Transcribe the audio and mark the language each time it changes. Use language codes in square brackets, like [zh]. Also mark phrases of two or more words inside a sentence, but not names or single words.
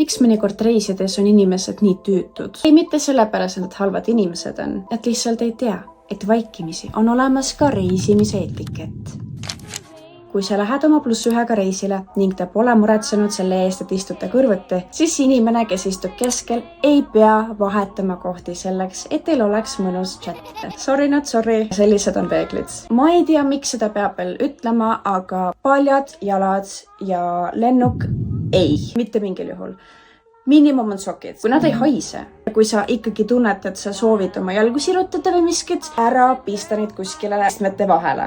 [et] miks mõnikord reisides on inimesed nii tüütud? Ei mitte sellepärast, et halvad inimesed on, et lihtsalt ei tea, et vaikimisi on olemas ka reisimise etikett. Kui sa lähed oma +1 reisile ning te pole muretsenud selle eest, et istute kõrvuti, siis inimene, kes istub keskel, ei pea vahetama kohti selleks, et teil oleks mõnus chat. [en] Sorry not sorry, [et] sellised on reeglid. Ma ei tea, miks seda peab veel ütlema, aga paljad jalad ja lennuk ei, mitte mingil juhul. Miinimum on sokid, kui nad ei haise. Kui sa ikkagi tunned, et sa soovid oma jalgu sirutada või miskit, ära pista neid kuskile istmete vahele.